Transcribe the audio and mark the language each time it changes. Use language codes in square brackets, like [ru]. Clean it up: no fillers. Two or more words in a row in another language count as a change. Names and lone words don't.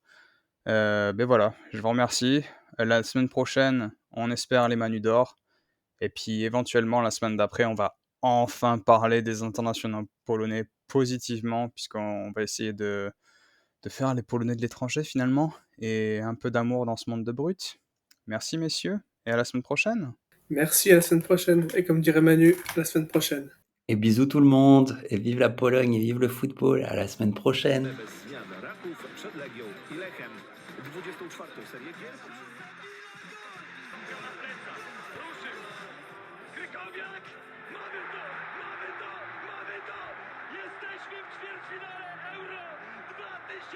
[fr] Beh, voilà, je vous remercie. La semaine prochaine, on espère les Manu d'or et puis éventuellement la semaine d'après, on va enfin parler des internationaux polonais positivement puisqu'on va essayer de faire les Polonais de l'étranger finalement et un peu d'amour dans ce monde de brutes. Merci messieurs et à la semaine prochaine. Merci, à la semaine prochaine. Et comme dirait Manu, la semaine prochaine. Et bisous tout le monde, et vive la Pologne, et vive le football, à la semaine prochaine. [pl] Bez zmian Raków przed Legią i Lechem 24. serię gier. Na plecach, ruszył. Krychowiak, mamy to, mamy to, mamy to! Jesteśmy w ćwierćfinale Euro 2016!